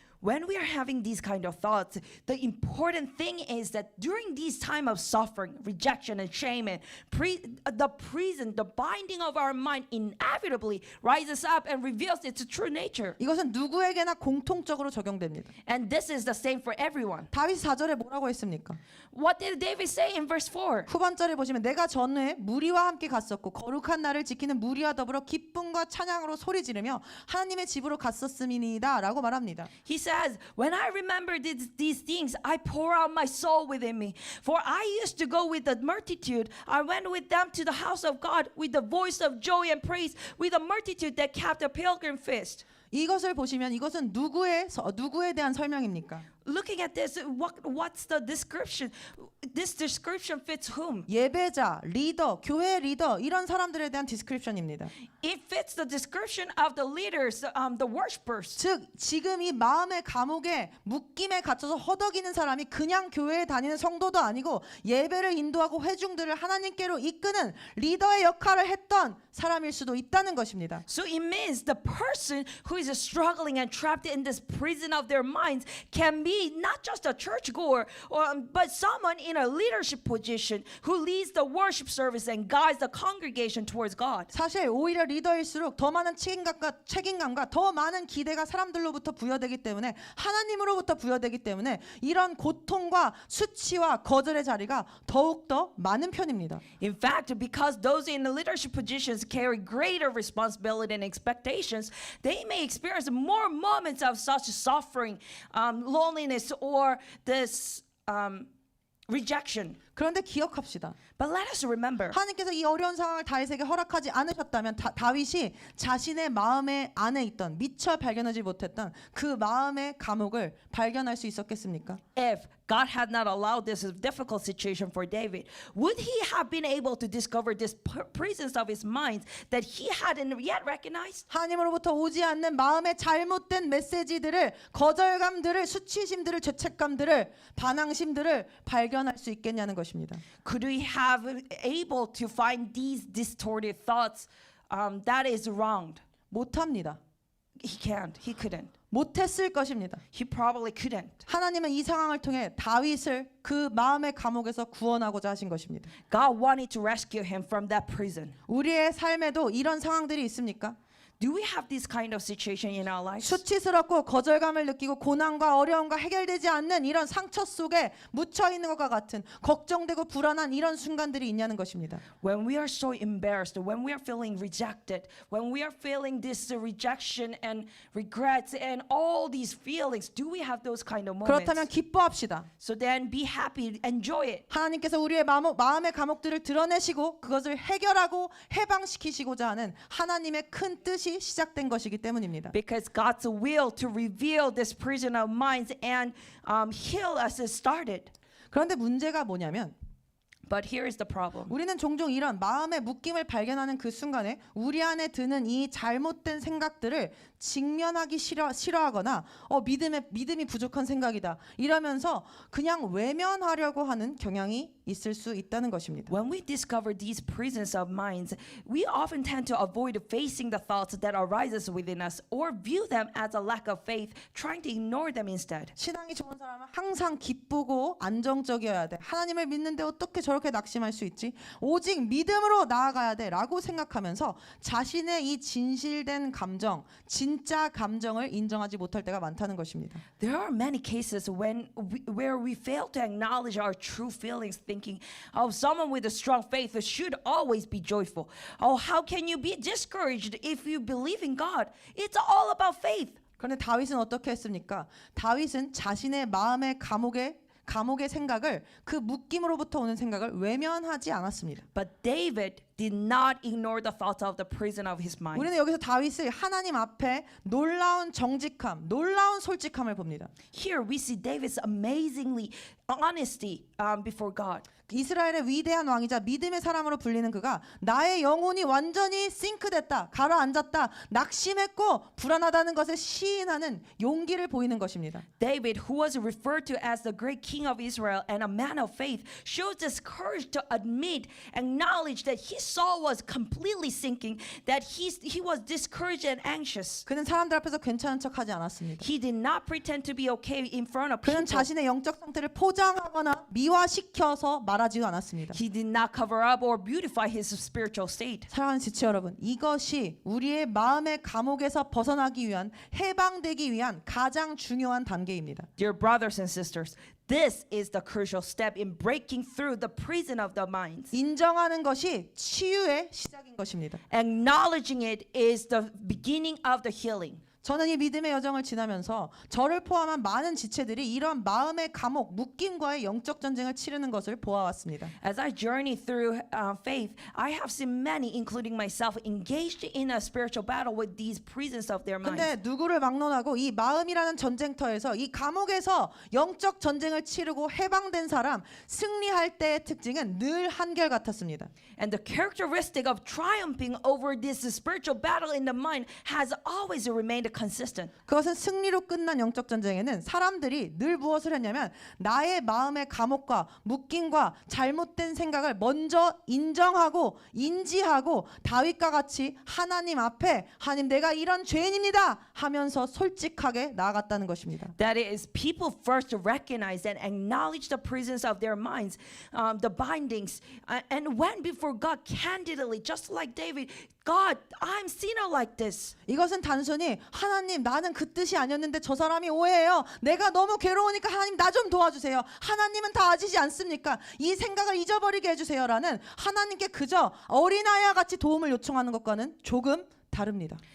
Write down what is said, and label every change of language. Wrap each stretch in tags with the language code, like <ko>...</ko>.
<en>When we are having these kind of thoughts, the important thing is that during these time of suffering, rejection, and shame, and the prison, the binding of our mind inevitably rises up and reveals its true nature.</en> <ko>이것은 누구에게나 공통적으로 적용됩니다.</ko> <en>And this is the same for everyone.</en> <ko>다윗 4절에 뭐라고 했습니까?</ko> <en>What did David say in verse 4?</en> <ko>후반절에 보시면 내가 전에 무리와 함께 갔었고 거룩한 날을 지키는 무리와 더불어 기쁨과 찬양으로 소리 지르며 하나님의 집으로 갔었음이니이다 라고 말합니다.</ko> <en>He says, "When I remember these things, I pour out my soul within me. For I used to go with the multitude. I went with them to the house of God with the voice of joy and praise, with a multitude that kept a pilgrim feast."</en> <ko>이것을 보시면 이것은 누구에 대한 설명입니까?</ko> <en>Looking at this, what's the description? This description fits whom?</en> <ko>예배자, 리더, 교회 리더 이런 사람들에 대한 디스크립션입니다.</ko> <en>It fits the description of the leaders, the worshipers.</en> <ko>즉 지금 이 마음의 감옥에 묶임에 갇혀서 허덕이는 사람이 그냥 교회에 다니는 성도도 아니고 예배를 인도하고 회중들을 하나님께로 이끄는 리더의 역할을 했던 사람일 수도 있다는 것입니다.</ko> <en>So it means the person who is struggling and trapped in this prison of their minds can be not just a churchgoer, but someone in a leadership position who leads the worship service and guides the congregation towards God.</en> <ko>사실 오히려 리더일수록 더 많은 책임감과 더 많은 기대가 사람들로부터 부여되기 때문에 하나님으로부터 부여되기 때문에 이런 고통과 수치와 거절의 자리가 더욱더 많은 편입니다.</ko> <en>In fact, because those in the leadership positions carry greater responsibility and expectations, they may experience more moments of such suffering, loneliness, or this rejection.</en> <ko>그런데 기억합시다.</ko> <en>But let us remember,</en> <ko>하나님께서 이 어려운 상황을 다윗에게 허락하지 않으셨다면 다윗이 자신의 마음의 안에 있던 미처 발견하지 못했던 그 마음의 감옥을 발견할 수 있었겠습니까?</ko> <en>if God had not allowed this difficult situation for David, would he have been able to discover this presence of his mind that he hadn't yet recognized?</en> <ko>하나님으로부터 오지 않는 마음의 잘못된 메시지들을 거절감들을 수치심들을 죄책감들을 반항심들을 발견할 수 있겠냐는 것입니다.</ko> <en>Could we have able to find these distorted thoughts that is wronged?</en> <ko>못합니다.</ko> <en>He can't. He couldn't.</en> <ko>못했을 것입니다.</ko> <en>He probably couldn't.</en> <ko>하나님은 이 상황을 통해 다윗을 그 마음의 감옥에서 구원하고자 하신 것입니다.</ko> <en>God wanted to rescue him from that prison.</en> <ko>우리의 삶에도 이런 상황들이 있습니까?</ko> <en>Do we have this kind of situation in our lives?</en> <ko>수치스럽고 거절감을 느끼고 고난과 어려움과 해결되지 않는 이런 상처 속에 묻혀 있는 것과 같은 걱정되고 불안한 이런 순간들이 있냐는 것입니다.</ko> <en>When we are so embarrassed, when we are feeling rejected, when we are feeling this rejection and regrets and all these feelings, do we have those kind of moments?</en> <ko>그렇다면 기뻐합시다.</ko> <en>So then be happy, enjoy it.</en> <ko>하나님께서 우리의 마음의 감옥들을 드러내시고 그것을 해결하고 해방시키시고자 하는 하나님의 큰 뜻이 것이 시작된 것이기 때문입니다.</ko> <en>Because God's will to reveal this prison of minds and heal us is started.</en> <ko>그런데 문제가 뭐냐면</ko> <en>But here is the problem.</en> <ko>우리는 종종 이런 마음의 묶임을 발견하는 그 순간에 우리 안에 드는 이 잘못된 생각들을 직면하기 싫어하거나 믿음이 부족한 생각이다 이러면서 그냥 외면하려고 하는 경향이 있을 수 있다는 것입니다.</ko> <en>When we discover these prisons of minds, we often tend to avoid facing the thoughts that arises within us or view them as a lack of faith, trying to ignore them instead.</en> <ko>신앙이 좋은 사람은 항상 기쁘고 안정적이어야 돼. 하나님을 믿는데 어떻게 저렇게 낙심할 수 있지? 오직 믿음으로 나아가야 돼 라고 생각하면서 자신의 이 진실된 감정, 진짜 감정을 인정하지 못할 때가 많다는 것입니다.</ko> <en>There are many cases where we fail to acknowledge our true feelings, thinking, oh, someone with a strong faith should always be joyful. Oh, how can you be discouraged if you believe in God? It's all about faith.</en> <ko>그런데 다윗은 어떻게 했습니까? 다윗은 자신의 마음의 감옥의 생각을 그 묶임으로부터 오는 생각을 외면하지 않았습니다.</ko> <en>But David did not ignore the thoughts of the prison of his mind.</en> <ko>우리는 여기서 다윗을 하나님 앞에 놀라운 정직함, 놀라운 솔직함을 봅니다.</ko> <en>Here we see David's amazingly honesty before God.</en> <ko>이스라엘의 위대한 왕이자 믿음의 사람으로 불리는 그가 나의 영혼이 완전히 싱크됐다, 가라앉았다, 낙심했고 불안하다는 것을 시인하는 용기를 보이는 것입니다.</ko> <en>David, who was referred to as the great king of Israel and a man of faith, shows this courage to acknowledge that his soul was completely sinking, that he was discouraged and anxious.</en> <ko>그는 사람들 앞에서 괜찮은 척하지 않았습니다.</ko> <en>He did not pretend to be okay in front of people.</en> <ko>그는 자신의 영적 상태를 포장하거나 미화시켜서 말하지도 않았습니다.</ko> <en>He did not cover up or beautify his spiritual state.</en> <ko>사랑하는 지체 여러분, 이것이 우리의 마음의 감옥에서 벗어나기 위한, 해방되기 위한 가장 중요한 단계입니다.</ko> <en>Dear brothers and sisters, this is the crucial step in breaking through the prison of the minds.</en> <ko>인정하는 것이 치유의 시작인 것입니다.</ko> <en>Acknowledging it is the beginning of the healing.</en> <ko>저는 이 믿음의 여정을 지나면서 저를 포함한 많은 지체들이 이런 마음의 감옥, 묶임과의 영적 전쟁을 치르는 것을 보아왔습니다.</ko> <en>As I journey through faith, I have seen many, including myself, engaged in a spiritual battle with these prisons of their minds.</en> <ko>근데 누구를 막론하고 이 마음이라는 전쟁터에서 이 감옥에서 영적 전쟁을 치르고 해방된 사람, 승리할 때의 특징은 늘 한결같았습니다.</ko> <en>And the characteristic of triumphing over this spiritual battle in the mind has always remained consistent.</en> <ko>그것은 승리로 끝난 영적 전쟁에는 사람들이 늘 무엇을 했냐면 나의 마음의 감옥과 묶임과 잘못된 생각을 먼저 인정하고 인지하고 다윗과 같이 하나님 앞에 하나님 내가 이런 죄인입니다 하면서 솔직하게 나아갔다는 것입니다.</ko> <en>That is, people first recognize and acknowledge the presence of their minds, the bindings, and went before God candidly, just like David. God, I'm sinner like this.</en> <ko>이것은 단순히 하나님 나는 그 뜻이 아니었는데 저 사람이 오해해요. 내가 너무 괴로우니까 하나님 나 좀 도와주세요. 하나님은 다 아시지 않습니까? 이 생각을 잊어버리게 해주세요라는 하나님께 그저 어린아이와 같이 도움을 요청하는 것과는 조금 다릅니다.</ko>